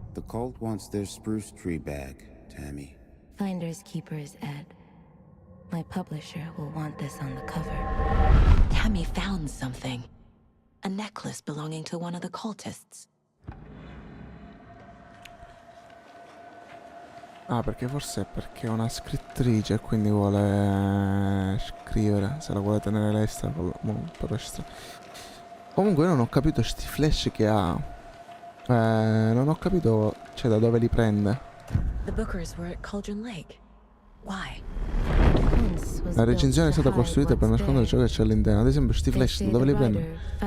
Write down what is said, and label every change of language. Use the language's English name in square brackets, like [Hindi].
[English] The cult wants their spruce tree back, Tammy. Finders keepers, Ed. My publisher will want this on the cover. Tammy found something. A necklace belonging to one of the cultists. [Italian] Ah, perché forse è perché è una scrittrice e quindi vuole scrivere. Se la vuole tenere lei sta per lasciare. Comunque io non ho capito sti flash che ha. Non ho capito, cioè, da dove li prende. [English] The Bookers were at Cauldron Lake. Why? [Italian] La recinzione è stata costruita per nascondere ciò che c'è all'interno. Ad esempio, sti flash da dove li prende?